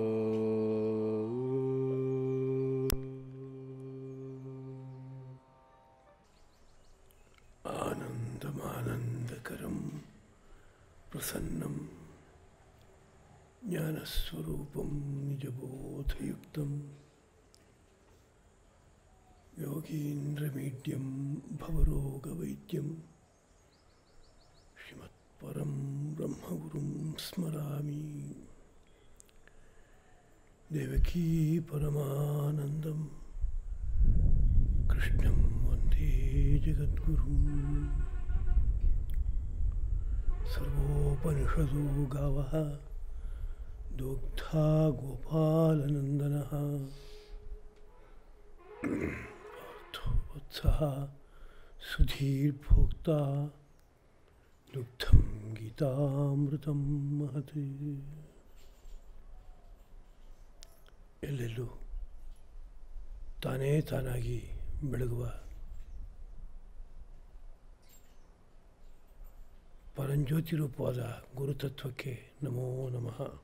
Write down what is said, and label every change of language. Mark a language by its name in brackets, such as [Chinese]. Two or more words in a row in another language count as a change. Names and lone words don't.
[Sanskrit] ఆనందమానందకరం ప్రసన్నం జ్ఞానస్వరూపం నిజబోధయుక్తం యోగీంద్రమీడ్యం భవరోగవైద్యం శ్రీమత్పరం బ్రహ్మగురుం స్మరామి. దేవకీ పరమానందం కృష్ణం వందే జగద్గురుం. सर्वोपनिषदो गावः दुग्धा गोपालनन्दनः पार्थोत्सः सुधीर्भोक्ता दुग्धं गीतामृतं महत्. [Kannada] ಎಲ್ಲೆಲ್ಲೂ ತಾನೇ ತಾನಾಗಿ ಬೆಳಗುವ ಪರಂಜ್ಯೋತಿ ರೂಪವಾದ ಗುರುತತ್ವಕ್ಕೆ ನಮೋ ನಮಃ.